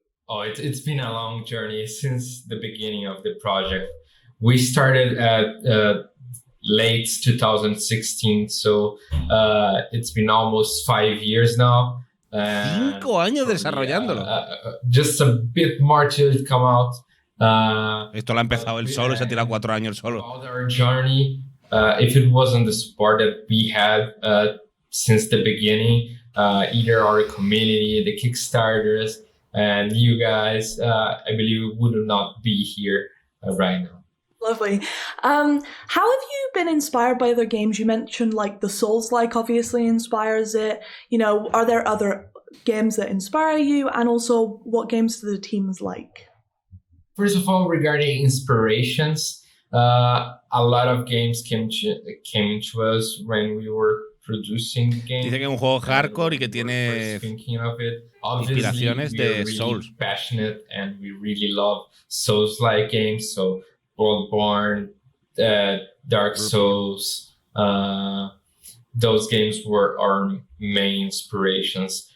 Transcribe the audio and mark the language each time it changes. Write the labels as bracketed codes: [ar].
[en] Oh, it's been a long journey since the beginning of the project. We started at late 2016, so it's been almost 5 years now. [es] 5 años desarrollándolo. [en] Just a bit more to come out. [es] Esto lo ha empezado él solo, se ha tirado 4 años solo. [en] Our journey, if it wasn't the support that we had since the beginning, either our community, the Kickstarters, and you guys, I believe we would not be here right now. Lovely. How have you been inspired by other games? You mentioned like the Souls-like obviously inspires it. You know, are there other games that inspire you? And also, what games do the teams like? First of all, regarding inspirations, a lot of games came to us when we were producing games. [es] Dice que es un juego hardcore y que tiene inspiraciones de Souls. [en] Passionate, and we really love Souls-like games. So Bloodborne, Dark Souls, those games were our main inspirations.